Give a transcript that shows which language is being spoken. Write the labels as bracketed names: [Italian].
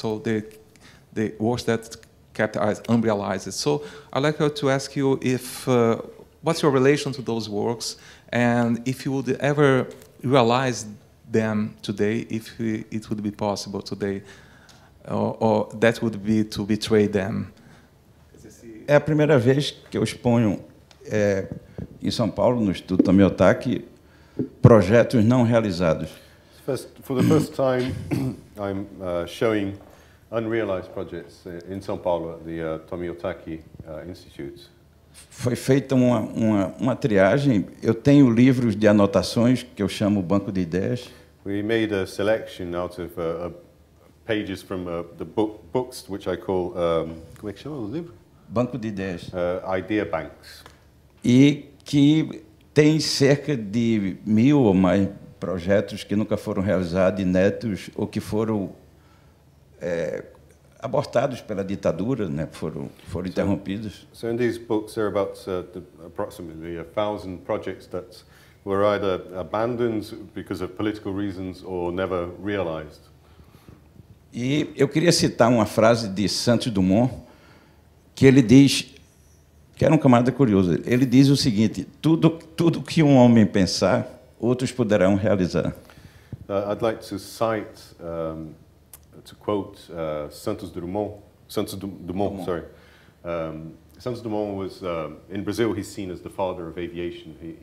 [English] So the works that kept as unrealized. So I'd like to ask you if what's your relation to those works, and if you would ever realize them today, if it would be possible today, or that would be to betray them. [Portuguese] É a primeira vez que eu exponho em São Paulo, no Instituto Tomiotaki, projetos não realizados. [English] For the first time, I'm showing unrealized projects in São Paulo at the Tomiotaki Institute. [Portuguese] Foi feita uma triagem. Eu tenho livros de anotações que eu chamo Banco de Ideias. [English] We made a selection out of pages from the books, which I call como é que chama o livro? [Portuguese] Banco de Ideias. [English] Idea banks. [Portuguese] E que tem cerca de 1000 ou mais projetos que nunca foram realizados, inéditos, ou que foram abortados pela ditadura, né? foram interrompidos. [English] So in these books there are about approximately 1,000 projects that were either abandoned because of political reasons or never realized. [Portuguese] E eu queria citar uma frase de Santos Dumont, que ele diz, que era um camarada curioso, ele diz o seguinte: tudo que um homem pensar, outros poderão realizar. [English] I'd like to cite, to quote Santos Dumont. Santos Dumont. Sorry. Santos Dumont was, in Brazil, he's seen as the father of aviation.